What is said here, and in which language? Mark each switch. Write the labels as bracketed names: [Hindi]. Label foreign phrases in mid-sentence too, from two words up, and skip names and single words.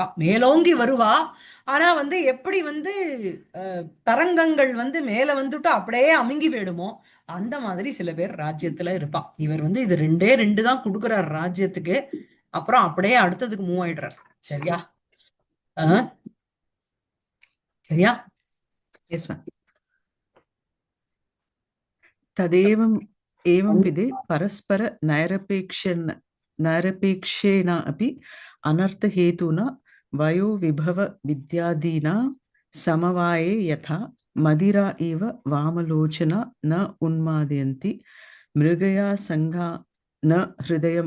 [Tamil] மேலோங்கி வருவா, ஆனா வந்து எப்படி வந்து தரங்கங்கள் வந்து மேல வந்துட்டு அப்படியே அமுங்கி போயிடுமோ அந்த மாதிரி சில பேர் ராஜ்யத்துல இருப்பா. இவர் வந்து இது ரெண்டே ரெண்டு தான் கொடுக்குறார் ராஜ்யத்துக்கு, அப்புறம் அப்படியே அடுத்ததுக்கு மூவ் ஆயிடுறார். சரியா? சரியா? [English] Yes ma'am. [Sanskrit] तदेवम् एवं विधे परस्पर नैरपेक्षेण अपि अनर्थहेतुना वयो विभव विद्यादीना समवाये यथा मदिरा इव वामलोचना न उन्मादयन्ति, मृगया संगा न हृदयम्